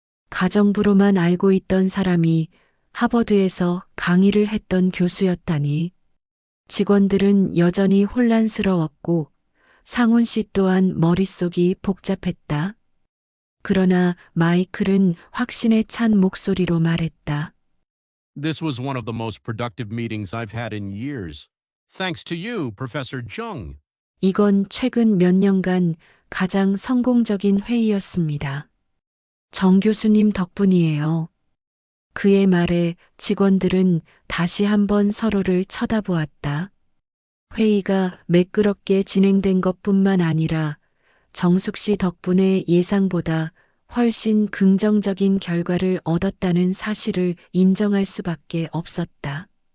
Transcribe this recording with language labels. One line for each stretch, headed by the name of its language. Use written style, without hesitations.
Korean: 가정부로만 알고 있던 사람이 하버드에서 강의를 했던 교수였다니. 직원들은 여전히 혼란스러웠고 상훈 씨 또한 머릿속이 복잡했다. 그러나 마이클은 확신에 찬 목소리로 말했다.
English: This was one of the most productive meetings I've had in years. Thanks to you, Professor Jung.
Korean: 이건 최근 몇 년간 가장 성공적인 회의였습니다. 정 교수님 덕분이에요. 그의 말에 직원들은 다시 한번 서로를 쳐다보았다. 회의가 매끄럽게 진행된 것뿐만 아니라 정숙 씨 덕분에 예상보다 훨씬 긍정적인 결과를 얻었다는 사실을 인정할 수밖에 없었다.